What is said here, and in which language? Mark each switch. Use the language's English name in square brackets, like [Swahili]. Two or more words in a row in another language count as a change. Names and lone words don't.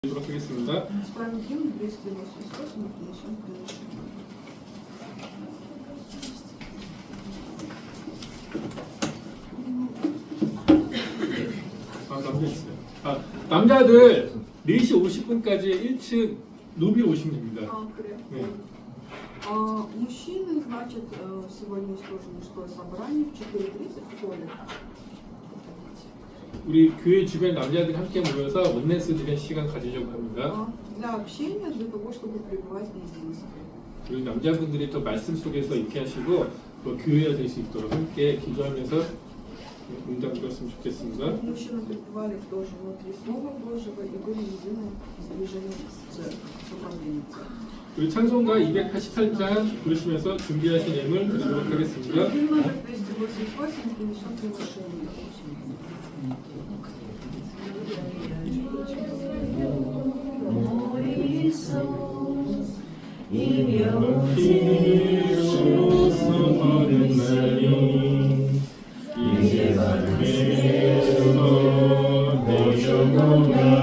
[Korean] 보도록 하겠습니다. [Russian] Спальный гимн 298 принесем приношение. [Korean] 남자 있어요. 남자들 4시 50분까지 1층 로비로 오시면 됩니다. 그래요? 네. [Russian] Мужчины, значит, сегодня тоже мужское собрание в 4:30 в холле. [Korean] 우리 교회 주변 남자들 함께 모여서 원내스 드리는 시간 가지려고 합니다. [Russian] Для общения, для того, чтобы пребывать в единстве. [Korean] 우리 남자분들이 또 말씀 속에서 있게 하시고 또 교회가 될 수 있도록 함께 기도하면서 응답 드렸으면 좋겠습니다. [Russian] Мужчины пребывали тоже внутри Слова Божьего и были едины с движением с управлением церкви. [Korean] 우리 찬송가 288장 부르시면서 준비하신 예물 드리도록 하겠습니다. [Russian] Гимн номер 288 принесем приношение. [Korean] 이제 밖에서 모여보면